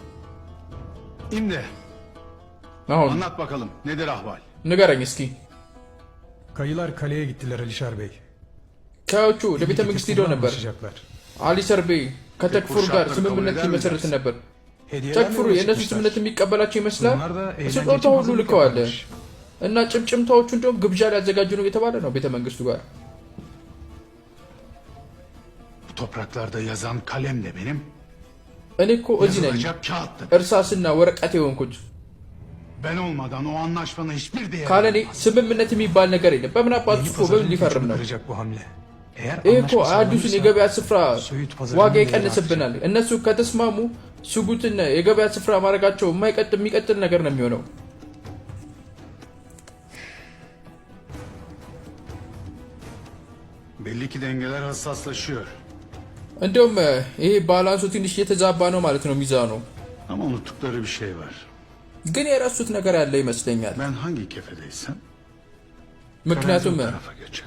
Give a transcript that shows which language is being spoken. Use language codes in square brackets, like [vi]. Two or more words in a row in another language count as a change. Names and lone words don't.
[tr] İmle, [am] አሁን [tr] anlat bakalım nedir ahval? [am] ንገረኝ እስኪ [tr] Kayılar kaleye gittiler Alişar Bey. [am] ካዮቹ ለቤተ መንግስት ሄደው ነበር። አሊሰር ቤይ ከተክፉር ጋር ስምምነት ሊመሰርት ነበር። ተክፉር የእነሱ ስምምነት የሚቀበላቸው ይመስላል። ስጦታ ሁሉ ልከዋል እና ጭምጭምታዎቹ እንደውም ግብዣ ሊያዘጋጁ ነው የተባለ ነው ቤተ መንግስቱ ጋር። [tr] Bu topraklarda yazan kalem de benim. [am] እኔ እኮ እዚህ ነኝ [tr] Yazılacak kağıt da. [am] እርሳስና ወረቀት የሆንኩት። [tr] Ben olmadan o anlaşmanın hiçbir değeri [am] ካለኔ [tr] olmaz. [am] ስምምነት የሚባል ነገር የለም። በምን አባቱ ጽፎ በምን ሊፈርም ነው? [tr] Kıracak bu hamle. Eğer [am] ይህ እኮ [tr] anlaşma [am] አዲሱን [tr] sağlanırsa [am] የገበያ ስፍራ [tr] Söğüt pazarının [am] ዋጋ [tr] değeri [am] ይቀንስብናል። እነሱ ከተስማሙ ሱጉትን የገበያ ስፍራ ማድረጋቸው የሚቀጥል ነገር ነው የሚሆነው። [tr] Belli ki dengeler hassaslaşıyor. [am] እንደውም ይሄ ባላንሱ ትንሽ እየተዛባ ነው ማለት ነው ሚዛኑ። [tr] Ama unuttukları bir şey var. [am] ግን የረሱት ነገር ያለ ይመስለኛል። [tr] Ben hangi kefedeysem [am] ምክንያቱም [tr] terazi o tarafa geçer.